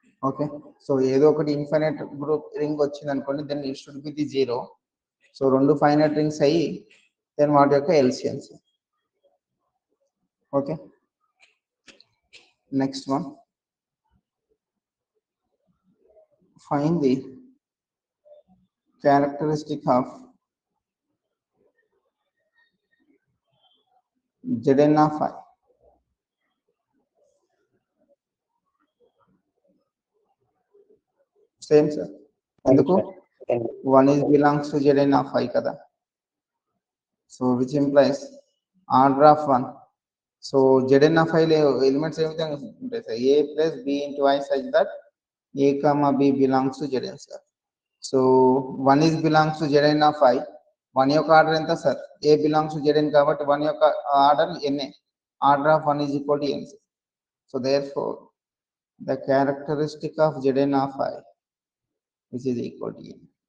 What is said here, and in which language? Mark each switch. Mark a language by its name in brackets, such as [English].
[Telugu] Okay, so ఏదో ఒకటి infinite group ring వచ్చింది అనుకోండి, [English] Then it should be the 0. [Telugu] So రెండు ఫైనైట్ రింగ్స్ అయ్యి దెన్ వాటి యొక్క ఎల్సిఎన్స్. [English] Okay, next one, find the characteristic of Zn of I. Same sir, ఎందుకు 1 is belongs to Zn of I కదా. So which implies order of 1. [Telugu] So Zn of I లో elements ఏ విధంగా ఉంటాయి sir? [English] a plus b into I such that a comma b belongs to Zn sir. So 1 is belongs to Zn of I. [Telugu] 1 యొక్క order ఎంత sir? [English] a belongs to Zn [Telugu] కాబట్టి 1 యొక్క order na. [English] Order of 1 is equal to n. So therefore, the characteristic of Zn of I, which is equal to n.